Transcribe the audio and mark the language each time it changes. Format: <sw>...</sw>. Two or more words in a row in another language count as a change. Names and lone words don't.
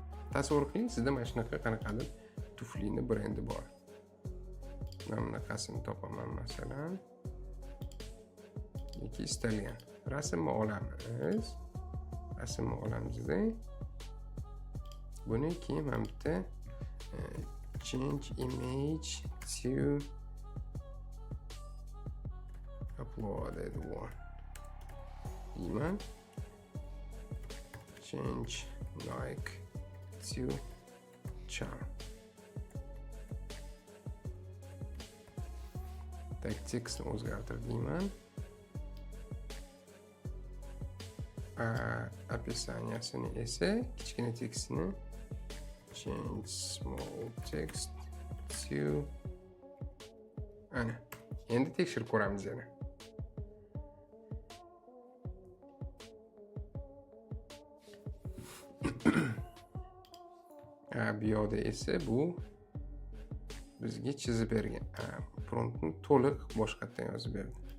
<uz>Tasavvur qiling, sizda mana shunaqa qanaqadir tuflini brendi bor. Mana bunaqasini topaman masalan. Yoki istalgan rasmni olamiz. Rasmni olamizda buni keyin mana bitta</uz> <en>change image to uploaded one</en> <uz>deyman.</uz> <en>Change like to charm.</en> <uz>Tekstni o'zgartir deyman. Описаниясini esa kichkina tekstni</uz> <en>change small text to</en> <uz>ana. Endi tekshirib ko'ramiz yana. Bu yoqda esa bu bizga chizib bergan promptni to'liq boshqatdan yozib berdi.</uz>